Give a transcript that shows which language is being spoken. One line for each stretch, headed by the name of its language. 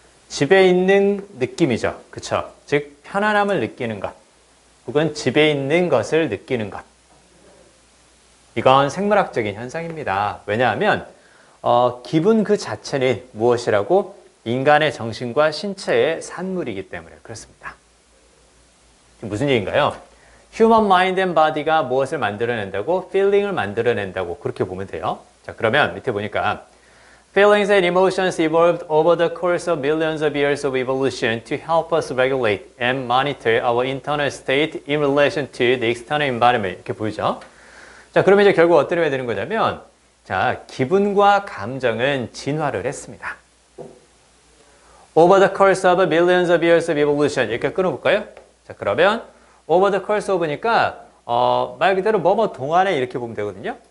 Korean: 집에 있는 느낌이죠. 그쵸? 즉 편안함을 느끼는 것 혹은 집에 있는 것을 느끼는 것. 이건 생물학적인 현상입니다. 왜냐하면 기분 그 자체는 무엇이라고? 인간의 정신과 신체의 산물이기 때문에 그렇습니다. 무슨 얘기인가요?
English: Human mind and body가
Korean: 무엇을 만들어낸다고? feeling을 만들어낸다고 그렇게 보면 돼요. 자, 그러면 밑에 보니까
English: Feelings and emotions evolved over the course of millions of years of evolution to help us regulate and monitor our internal state in relation to the external environment.
Korean: 이렇게 보이죠? 자, 그러면 이제 결국 어떻게 해야 되는 거냐면 자, 기분과 감정은 진화를 했습니다.
English: Over the course of millions of years of evolution.
Korean: 이렇게 끊어볼까요? 자, 그러면
English: over the course of
Korean: 니까 말 그대로 뭐뭐 동안에 이렇게 보면 되거든요.